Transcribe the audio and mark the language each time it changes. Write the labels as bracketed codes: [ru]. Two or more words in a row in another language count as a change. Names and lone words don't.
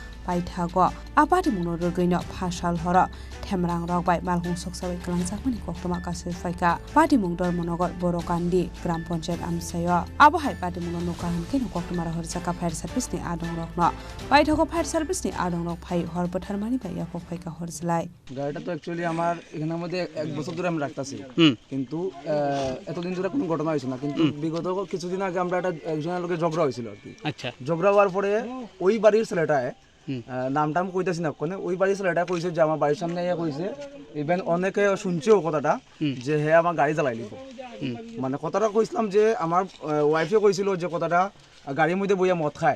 [trp] paithago abadi muno rugino phasal hora themrang rokbai malhung soksawi kalangjakmani koktoma kasui faika pati mungdor monogor borokandi [hi] gram panchayat [trp] amsayo abohai pati muno nukahan kino koktomara horjaka [en] fire service [trp] ni adong rokno paithago [en] fire service [trp] ni adong rok phai horbothar mani bai yakok faika horjlai [bn] গাড়িটা তো অ্যাকচুয়ালি আমার এখানের মধ্যে 1 বছর ধরে আমি রাখতাছি কিন্তু এতদিন ধরে কোনো ঘটনা হয়েছিল না কিন্তু বিগত কিছুদিন আগে আমরা একটা একজনের লোকের ঝগড়া হয়েছিল আর কি আচ্ছা ঝগড়া হওয়ার পরে ওই বাড়ির ছেলেটায় নামটাম কইতাছি না কোনে ওই বাড়ির ছেলেটা কইছে যে আমার বাড়ির সামনে ইয়া কইছে ইভেন অনেকে শুনছেও কথাটা যে হে আমার গাড়ি চালাই লিব মানে কথাটা কইছিলাম যে আমার ওয়াইফে কইছিল যে কথাটা গাড়ির মধ্যে বইয়া মদ খায়